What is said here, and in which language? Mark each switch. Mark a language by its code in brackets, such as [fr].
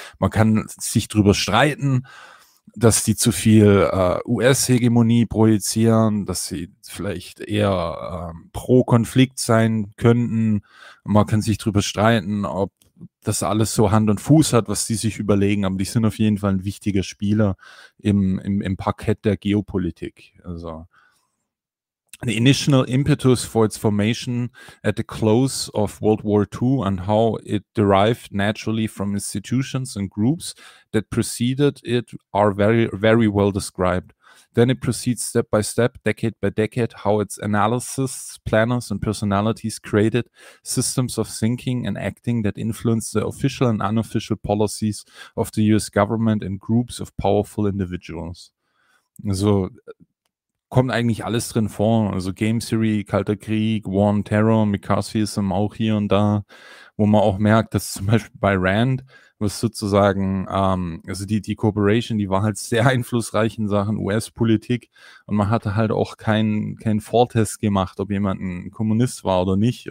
[de] Man kann sich drüber streiten, dass die zu viel US-Hegemonie projizieren, dass sie vielleicht eher pro Konflikt sein könnten. Man kann sich drüber streiten, ob das alles so Hand und Fuß hat, was die sich überlegen, aber die sind auf jeden Fall ein wichtiger Spieler im Parkett der Geopolitik. [en] Also, the initial impetus for its formation at the close of World War II and how it derived naturally from institutions and groups that preceded it are very, very well described. Then it proceeds step by step, decade by decade, how its analysis, planners and personalities created systems of thinking and acting that influenced the official and unofficial policies of the US government and groups of powerful individuals. [de] Also kommt eigentlich alles drin vor. Also Game Theory, Kalter Krieg, War on Terror, McCarthyism auch hier und da, wo man auch merkt, dass zum Beispiel bei RAND, was sozusagen, also die Corporation, die war halt sehr einflussreich in Sachen US-Politik und man hatte halt auch keinen Vortest gemacht, ob jemand ein Kommunist war oder nicht.